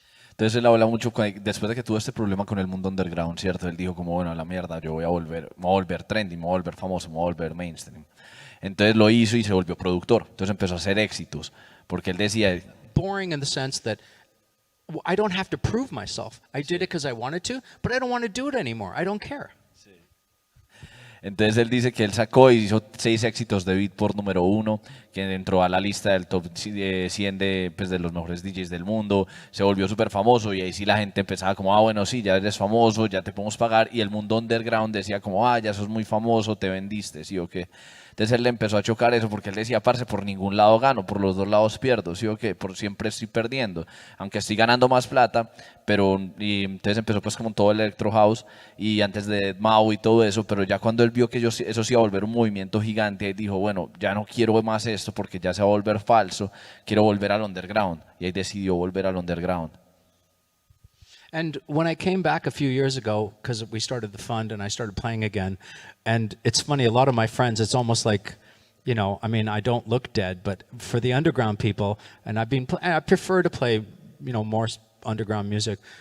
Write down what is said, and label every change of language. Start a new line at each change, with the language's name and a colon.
Spanish: Entonces él habla mucho, después de que tuvo este problema con el mundo underground, ¿cierto? Él dijo como, bueno, a la mierda, yo me voy a volver trendy, me voy a volver famoso, me voy a volver mainstream. Entonces lo hizo y se volvió productor. Entonces empezó a hacer éxitos, porque él decía...
English: Boring in the sense that I don't have to prove myself. I did it because I wanted to, but I don't want to do it anymore. I don't care.
Spanish: Entonces él dice que él sacó y hizo 6 éxitos de Beatport #1, que entró a la lista del top 100 de los mejores DJs del mundo, se volvió súper famoso y ahí sí la gente empezaba como, bueno, sí, ya eres famoso, ya te podemos pagar, y el mundo underground decía como, ya sos muy famoso, te vendiste, ¿sí o qué? Entonces él le empezó a chocar eso porque él decía, parce, por ningún lado gano, por los 2 lados pierdo, ¿sí o qué? Por siempre estoy perdiendo, aunque estoy ganando más plata, y entonces empezó pues como todo el Electro House y antes de Mau y todo eso, pero ya cuando él vio que eso se iba a volver un movimiento gigante, dijo, bueno, ya no quiero más esto porque ya se va a volver falso, quiero volver al underground, y ahí decidió volver al underground.
English: And when I came back a few years ago, because we started the fund and I started playing again, and it's funny, a lot of my friends, it's almost like, I don't look dead, but for the underground people, and I prefer to play, more underground music.